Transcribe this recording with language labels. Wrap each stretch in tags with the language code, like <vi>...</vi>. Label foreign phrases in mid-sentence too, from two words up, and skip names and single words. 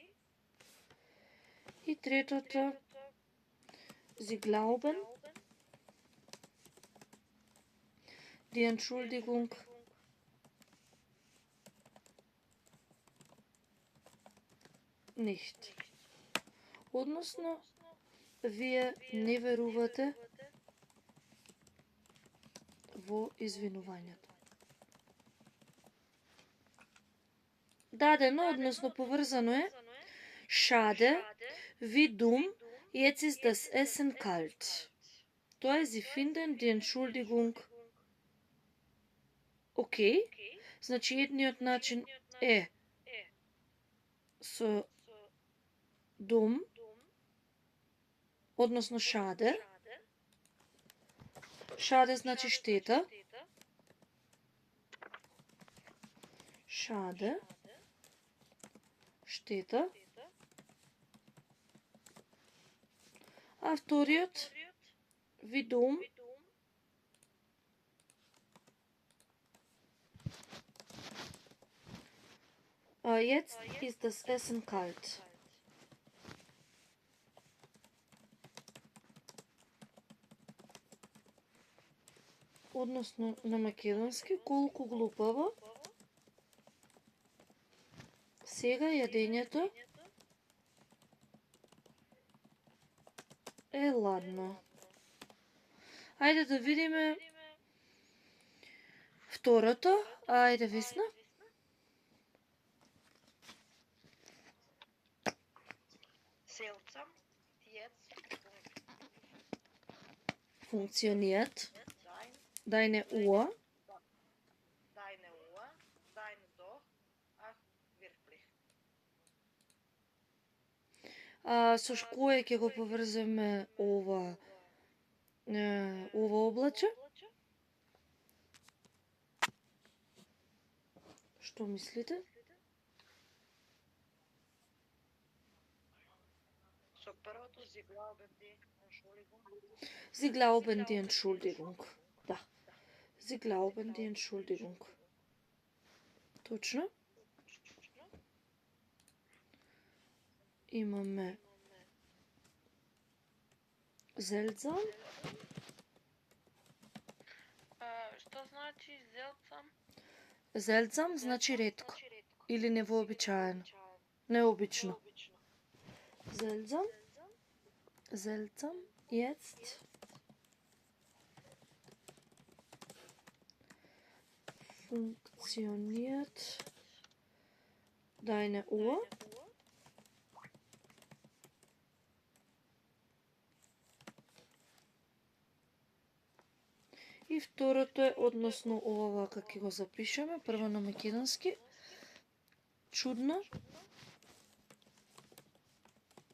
<mk>И третото,</mk> <de>Sie glauben die Entschuldigung nicht.</de> <mk>Односно, вие не верувате во извинувањето. Дадено, односно поврзано е</mk> <de>Schade, wie dumm, jetzt ist das Essen kalt.</de> <mk>Тоа е</mk> <de>Sie finden die Entschuldigung окей.</de> <mk>Значи едниот начин е со dumm, односно schade. Schade значи штета. Schade. Штета. А вториот,</mk> <de>wie dumm, jetzt ist das Essen kalt.</de> <mk>Односно на македонски, колку глупаво. Сега јадењето е ладно. Ајде да видиме второто. Ајде, Весна.</mk> <de>Seltsam, jetzt Функциониert. deine Uhr. deine doch, ach, wirklich.</de> <mk>Со кое ќе го поврземе ова облаче? Што мислите? Со првото</mk> <de>Sie glauben die Entschuldigung. Sie glauben die Entschuldigung.</de> <mk>Да.</mk> <de>Sie glauben die Entschuldigung.</de> <mk>Точно. Имаме seltsam. Што значи seltsam? Seltsam значи ретко или невообичаено. Необично.</mk> <de>Seltsam. Seltsam. Jetzt. Funktioniert deine Uhr?</de> <mk>И второто е односно ова како го запишеме, прво на македонски. Чудно.</mk>